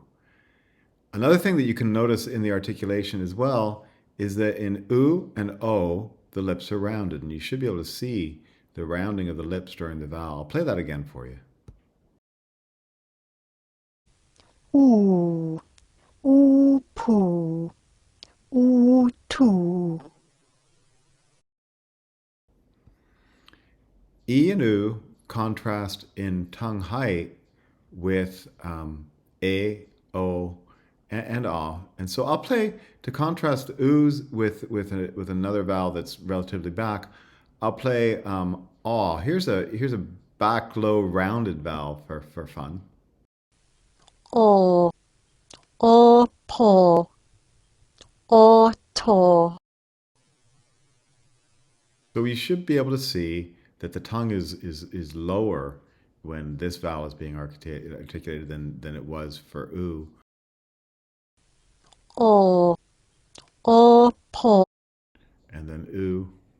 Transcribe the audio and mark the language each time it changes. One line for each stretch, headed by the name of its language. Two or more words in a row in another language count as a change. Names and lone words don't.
English: Another thing that you can notice in the articulation as well is that in oo and o, the lips are rounded, and you should be able to see the rounding of the lips during the vowel. I'll play that again for you. Oo, oopoo, ootoo. E and oo contrast in tongue height with A, O, and ah. And so I'll play, to contrast oo's with another vowel that's relatively back, I'll play ah. Here's a back low rounded vowel for fun. O, opo, oto. So we should be able to see that the tongue is lower when this vowel is being articulated than it was for oo. O, opo. And then oo.